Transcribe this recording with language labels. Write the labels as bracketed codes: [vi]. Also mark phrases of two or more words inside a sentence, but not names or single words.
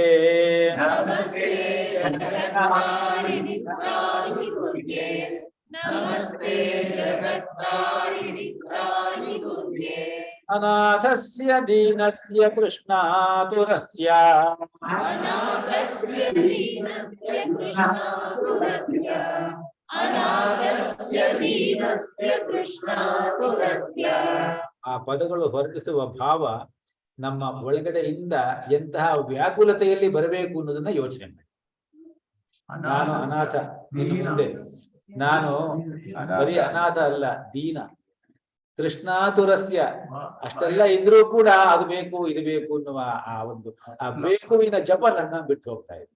[sa] ನಮಸ್ತೆ ಜಗತ್ತಾರಿಣಿ ತ್ರಾಹಿ ದುರ್ಗೆ, ನಮಸ್ತೆ ಜಗತ್ತಾರಿಣಿ ತ್ರಾಹಿ ದುರ್ಗೆ, ಅನಾಥಸ್ಯ ದೀನಸ್ಯ ಕೃಷ್ಣಾತುರಸ್ಯ, ಅನಾಥಸ್ಯ ದೀನಸ್ಯ ಕೃಷ್ಣಾತುರಸ್ಯ, ಅನಾಥಸ್ಯ ದೀನಸ್ಯ ಕೃಷ್ಣಾತುರಸ್ಯ, [kn] ಆ ಪದಗಳು ಹೊರಡಿಸುವ ಭಾವ ನಮ್ಮ ಒಳಗಡೆಯಿಂದ ಎಂತಹ ವ್ಯಾಕುಲತೆಯಲ್ಲಿ ಬರಬೇಕು ಅನ್ನೋದನ್ನ ಯೋಚನೆ ಮಾಡಿ. ನಾನು ಅನಾಥ, ಇನ್ನು ಮುಂದೆ ನಾನು ಬರೀ ಅನಾಥ ಅಲ್ಲ, ದೀನ, ತೃಷ್ಣಾತುರಸ್ಯ, ಅಷ್ಟೆಲ್ಲ ಇದ್ರೂ ಕೂಡ ಅದು ಬೇಕು ಇದು ಬೇಕು ಅನ್ನುವ ಆ ಒಂದು ಆ ಬೇಕುವಿನ ಜಪ ನನ್ನ ಬಿಟ್ಟು ಹೋಗ್ತಾ ಇದೆ.